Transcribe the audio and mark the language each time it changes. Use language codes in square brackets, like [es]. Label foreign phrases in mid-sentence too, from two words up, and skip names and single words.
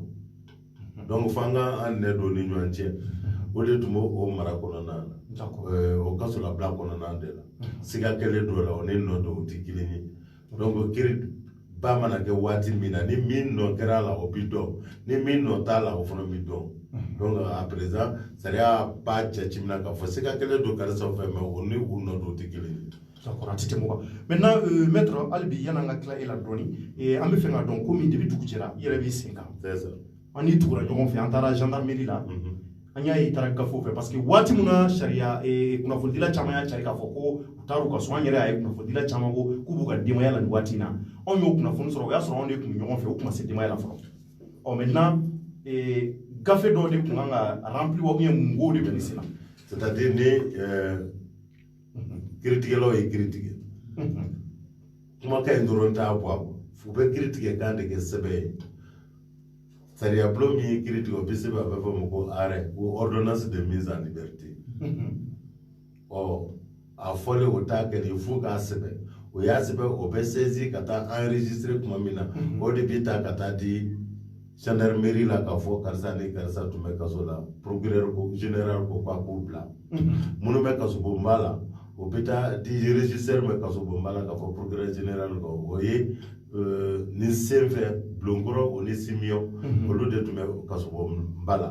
[bm] Donc f'an k'an nɛ don ni ɲɔgɔn cɛ o de tun b'o mara kɔnɔna na o kasolabila kɔnɔna de la siga kelen don la o ni nɔ don o tɛ kelen ye. Donc kiri ba mana kɛ waati min na ni min nɔ kɛra la o bi dɔn ni min nɔ t'a la o fana bi dɔn. [fr] Donc à présent [bm] sariya b'a jate minɛ k'a fɔ siga kelen don karisa fɛ mais o ni u nɔ don o tɛ kelen ye. D'accord, a tɛ tɛmɛ o kan. [fr] Maintenant maître [bm] hali bi yan'an ka tila e la dɔɔni an bɛ fɛ k'a dɔn komi depuis dugu jɛra i yɛrɛ b'i sen kan. [fr] C'est ça. [bm] An n'i tugura ɲɔgɔn fɛ an taara gendarmerie la an y'a ye taara gafew fɛ [fr] parce que [bm] waati min na sariya kunnafonidila caman y'a cari k'a fɔ ko u taar'u ka so an yɛrɛ y'a ye kunnafonidila caman ko k'u b'u ka denbaya la nin waati in na anw y'o kunnafoni sɔrɔ o y'a sɔrɔ anw de tun bɛ ɲɔgɔn fɛ u tun ma se denbaya la fɔlɔ maintenant gafe dɔw de tun kan ka rempli wa bien mun ko de bɛ ne sen na c'est-à-dire ni kiiritigɛlaw ye kiiri tigɛ kumakan in dɔrɔn t'a bɔ a kɔ u bɛ kiiri tigɛ kan de kɛ sɛbɛn ye sariya bulon min ye kiiri tigɛ o bɛ sɛbɛn a bɛ fɔ ma ko [fr] arrêt ou ordonnance de mise en liberté [bm] ɔ a fɔlen o t'a kɛ de fo k'a sɛbɛn o y'a sɛbɛn o bɛ saisi ka taa enregistrer tuma min na o de bɛ taa ka taa di gendarmerie la k'a fɔ karisa ni karisa tun bɛ kaso la procureur ko général ko k'a k'u bila minnu bɛ kaso bonba la o bɛ taa di régisseur bɛ kaso bonba la k'a fɔ [fr] procureur général [bm] ko o ye ni sen fɛ Bulonkɔrɔ o ni Simiɲɔn olu de tun bɛ kaso bonba la.